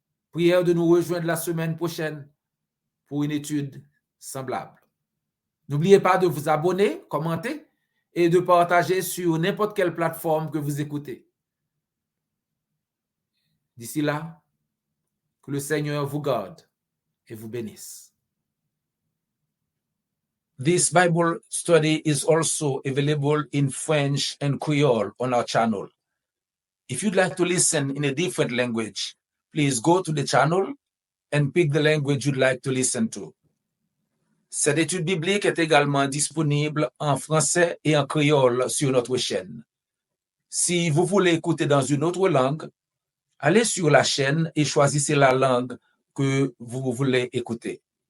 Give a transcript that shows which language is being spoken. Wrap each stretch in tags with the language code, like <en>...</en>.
<fr>Prière de nous rejoindre la semaine prochaine pour une étude semblable. N'oubliez pas de vous abonner, commenter et de partager sur n'importe quelle plateforme que vous écoutez. D'ici là, que le Seigneur vous garde et vous bénisse.</fr> <en>This Bible study is also available in French and Creole on our channel. If you'd like to listen in a different language, please go to the channel and pick the language you'd like to listen to.</en> <fr>Cette étude biblique est également disponible en français et en créole sur notre chaîne. Si vous voulez écouter dans une autre langue, allez sur la chaîne et choisissez la langue que vous voulez écouter.</fr>